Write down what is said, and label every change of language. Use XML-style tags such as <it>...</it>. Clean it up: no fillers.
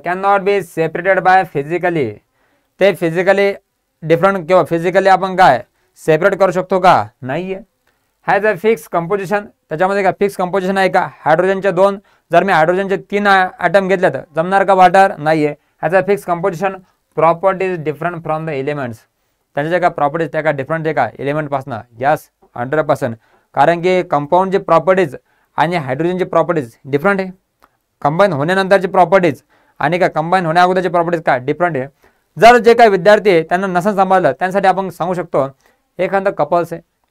<en>Can not be separated by physically.</en> <mr>ते physically different किंवा physically आपण काय सेपरेट करू शकतो का? नाही आहे.</mr> <en>Has a fix composition.</en> <mr>त्याच्यामध्ये का फिक्स कंपोजिशन आहे का? हायड्रोजनचे दोन, जर मी हायड्रोजनचे तीन ॲटम घेतले तर जमणार का वॉटर? नाही आहे.</mr> <en>Has a fix composition. Properties different from the elements.</en> <mr>त्यांच्या ज्या का प्रॉपर्टीज त्या का डिफरंट आहे का एलिमेंटपासून? यस, 100%. कारण की कंपाऊंडची प्रॉपर्टीज आणि हायड्रोजनची प्रॉपर्टीज डिफरंट आहे. कंबाईन होण्यानंतरची प्रॉपर्टीज आणि का कंबाईन होण्या अगोदरची प्रॉपर्टीज काय डिफरंट आहे. जर जे काही विद्यार्थी आहे त्यांना नसन सांभाळलं, त्यांसाठी आपण सांगू शकतो एखादं कपल्स आहे.</mr>